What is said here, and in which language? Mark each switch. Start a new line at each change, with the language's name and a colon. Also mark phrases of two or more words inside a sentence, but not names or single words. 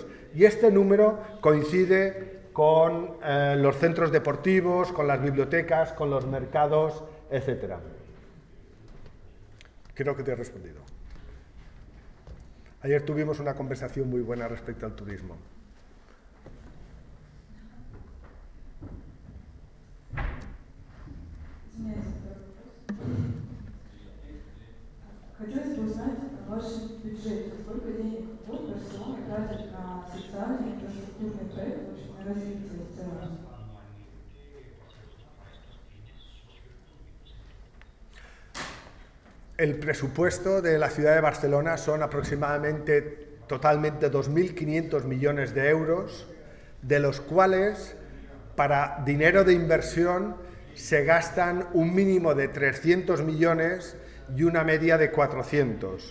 Spanish: Y este número coincide con los centros deportivos, con las bibliotecas, con los mercados, etc. Creo que te he respondido. Ayer tuvimos una conversación muy buena respecto al turismo.
Russian: Хотелось бы узнать о вашем бюджете. Сколько денег в год Барселона тратит на социальный инфраструктурный проект, в общем, на развитие в целом?
Spanish: El presupuesto de la ciudad de Barcelona son aproximadamente totalmente 2.500 millones de euros, de los cuales para dinero de inversión se gastan un mínimo de 300 millones y una media de 400.